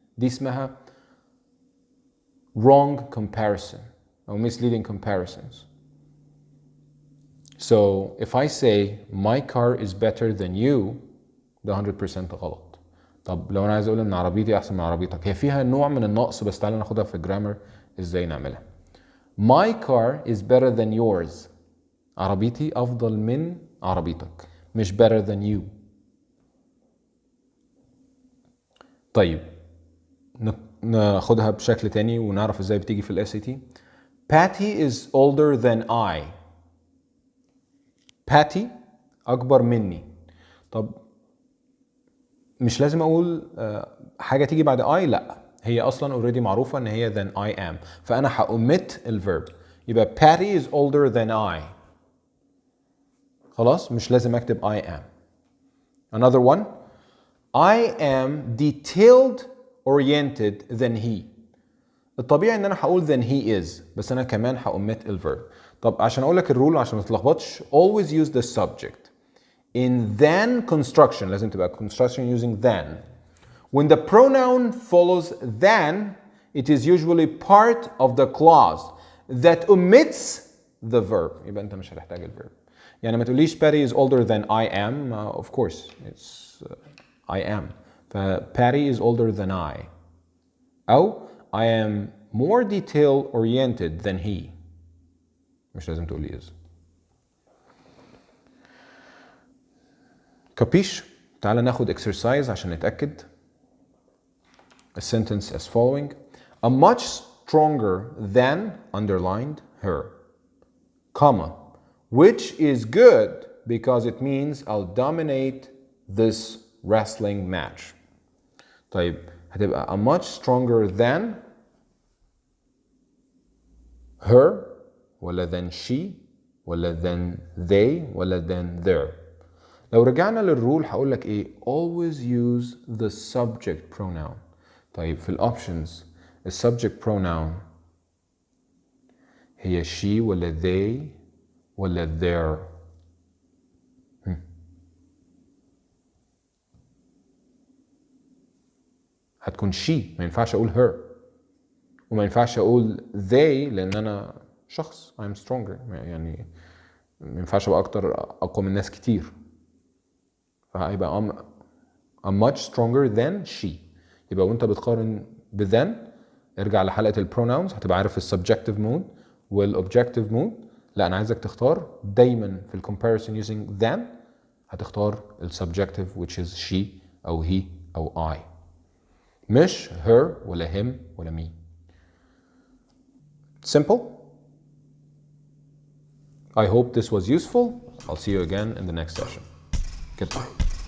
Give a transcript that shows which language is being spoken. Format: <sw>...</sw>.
<ar>دي اسمها</ar> <en>wrong comparison or misleading comparisons. So if I say my car is better than you</en> <ar>ده 100% غلط. طب لو انا عايز اقول ان عربيتي احسن من عربيتك هي فيها نوع من النقص بس تعالى ناخدها في الجرامر ازاي نعملها.</ar> <en>My car is better than yours.</en> <ar>عربيتي افضل من عربيتك مش</ar> <en>better than you.</en> <ar>طيب ناخدها بشكل تاني ونعرف ازاي بتيجي في ال SAT.</ar> <en>Patty is older than I.</en> <ar>Patty اكبر مني. طب مش لازم اقول حاجه تيجي بعد I. لا، هي اصلا already معروفه ان هي</ar> <en>than I am.</en> <ar>فانا هأوميت الفيرب يبقى</ar> <en>Patty is older than I.</en> <ar>خلاص مش لازم اكتب I am.</ar> <en>Another one. I am detailed oriented than he.</en> <ar>الطبيعي ان انا هقول than he is بس انا كمان هأوميت الفيرب. طب عشان اقول لك الرول عشان ما تتلخبطش</ar> <en>always use the subject. In than construction</en> <ar>لازم تبقى</ar> <en>construction using than. When the pronoun follows than it is usually part of the clause that omits the verb.</en> <ar>يبقى انت مش هتحتاج الفيرب. يعني ما تقوليش</ar> <en>Patty is older than I am. Of course it's I am. Patty is older than I. أو I am more detail oriented than he.</en> <ar>مش لازم تقولي is. كابيش؟ تعال ناخد exercise عشان نتأكد.</ar> <en>A sentence as following. A much stronger than underlined her, comma, which is good because it means I'll dominate this wrestling match.</en> <ar>طيب هتبقى</ar> <en>a much stronger than her ولا than she ولا than they ولا than their.</en> <ar>لو رجعنا للرول هقول لك ايه؟</ar> <en>always use the subject pronoun.</en> <ar>طيب في الاوبشنز السبجكت pronoun هي she ولا they ولا their؟ هتكون she، ما ينفعش اقول her، وما ينفعش اقول they لان انا شخص I'm stronger، يعني ما ينفعش ابقى اقوى من ناس كتير، فهيبقى</ar> <en>I'm much stronger than she.</en> <ar>يبقى وانت بتقارن ب then ارجع لحلقة البروناونز هتبقى عارف السبجكتيف مود والobjective مود. لا انا عايزك تختار دايما في الكومباريسون using then هتختار السبجكتيف</ar> <en>which is she</en> <ar>او he او I، مش her ولا him ولا me.</ar> <en>Simple. I hope this was useful. I'll see you again in the next session. Goodbye.</en>